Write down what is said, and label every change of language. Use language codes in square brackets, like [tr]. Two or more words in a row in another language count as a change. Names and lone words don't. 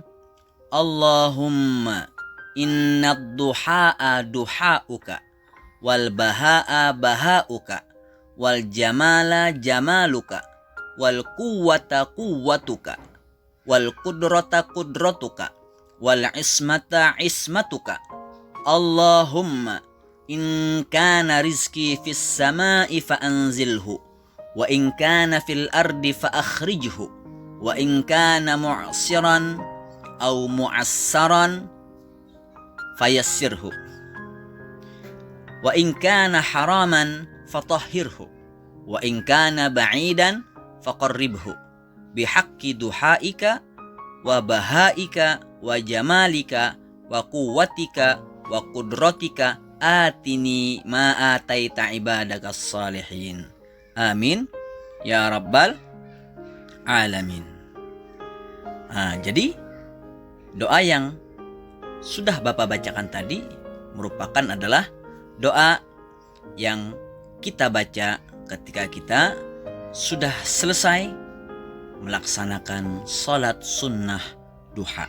[ar] اللهم إن الضحاء ضحاؤك والبهاء بهاؤك والجمال جمالك والقوة قوتك والقدرة قدرتك والعصمة عصمتك. اللهم إن كان رزقي في السماء فأنزله وإن كان في الأرض فأخرجه وإن كان معسرا أو معسرا فيسره وإن كان حراما فطهره وإن كان بعيدا فقربه بحق ضحائك وبهائك وجمالك وقوتك وقدرتك آتني ما آتيت عبادك الصالحين. آمين يا رب العالمين. [id] Jadi doa yang sudah Bapak bacakan tadi merupakan adalah doa yang kita baca ketika kita sudah selesai melaksanakan sholat sunnah duha.